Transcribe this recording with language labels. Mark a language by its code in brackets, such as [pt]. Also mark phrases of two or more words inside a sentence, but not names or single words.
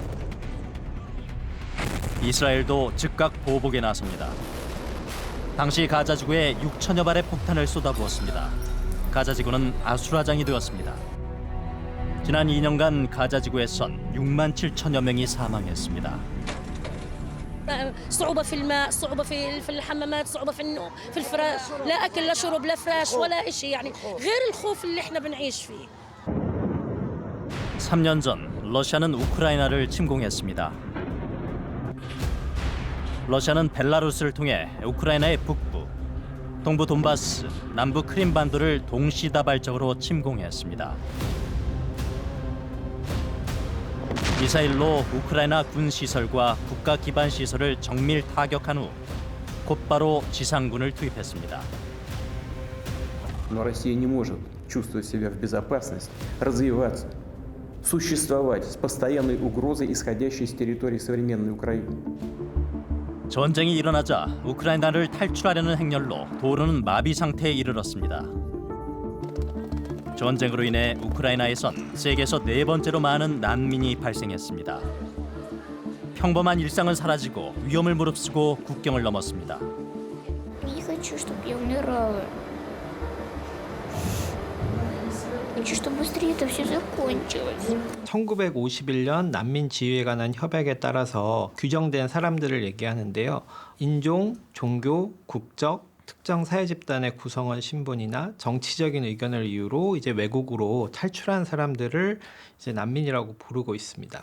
[ko] 이스라엘도 즉각 보복에 나섭니다. 당시 가자 지구에 6천여 발의 폭탄을 쏟아부었습니다. 가자 지구는 아수라장이 되었습니다. 지난 2년간 가자 지구에선 6만 7천여 명이 사망했습니다. [ar] صعوبة في الماء، صعوبة في الحمامات، صعوبة في النوم، في الفراش، لا أكل لا شرب لا فراش ولا إشي يعني غير الخوف اللي إحنا بنعيش فيه. [ko] 3년 전 러시아는 우크라이나를 침공했습니다. 러시아는 벨라루스를 통해 우크라이나의 북부, 동부 돈바스, 남부 크림반도를 동시다발적으로 침공했습니다. 미사일로 우크라이나 군 시설과 국가 기반 시설을 정밀 타격한 후 곧바로 지상군을 투입했습니다. [ru] Но Россия не может чувствовать себя в безопасности, развиваться, существовать с постоянной угрозой, исходящей с территории современной Украины. [ko] 전쟁이 일어나자 우크라이나를 탈출하려는 행렬로 도로는 마비 상태에 이르렀습니다. 전쟁으로 인해 우크라이나에선 세계에서 4번째로 많은 난민이 발생했습니다. 평범한 일상은 사라지고 위험을 무릅쓰고 국경을 넘었습니다. [ru] Не хочу, чтобы я умирала. Хочу, чтобы быстрее это все закончилось. [ko] 1951년 난민 지위에 관한 협약에 따라서 규정된 사람들을 얘기하는데요. 인종, 종교, 국적, 특정 사회 집단의 구성원 신분이나 정치적인 의견을 이유로 이제 외국으로 탈출한 사람들을 이제 난민이라고 부르고 있습니다.